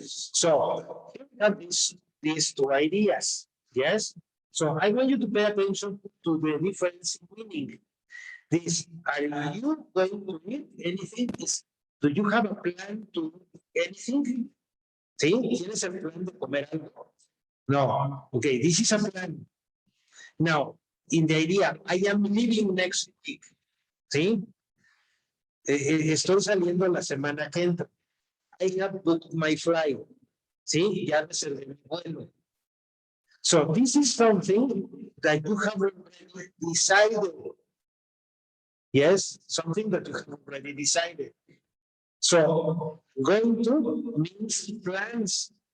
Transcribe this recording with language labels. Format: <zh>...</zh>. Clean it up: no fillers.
<en>So here we have these two ideas. Yes. So I want you to pay attention to the difference in meaning. This, are you going to eat anything? Do you have a plan to eat anything?</en> <es>¿Sí? ¿Tienes el plan de comer algo?</es> <en>No. Okay, this is a plan. Now, in the idea, I am leaving next week.</en> <es>¿Sí? Estoy saliendo la semana que entra.</es> <en>I have booked my flight.</en> <es>¿Sí? Ya reservé mi vuelo.</es> <en>So this is something that you have already decided. Yes, something that you have already decided. So going to means plans.</en>